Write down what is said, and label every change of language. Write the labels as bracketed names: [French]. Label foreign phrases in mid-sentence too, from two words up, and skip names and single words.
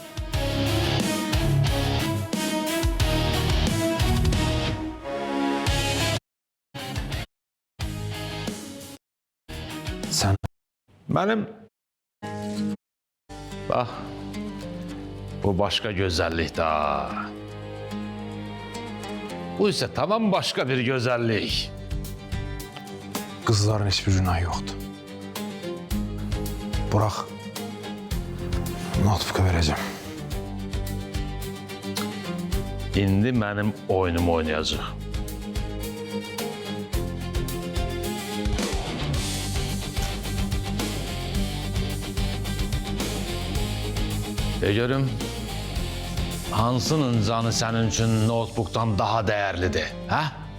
[Azerbaijani] Sən [Turkish] Benim... Bak, bu başka güzellik daha. Bu ise tamam başka bir güzellik. [Azerbaijani] qızların heç bir günahı yoxdur. Burax, notebook'u verəcəm. [Turkish] İndi benim oyunumu oynayacak. Görüm, hansının canı senin için notebook'tan daha değerlidir, ha?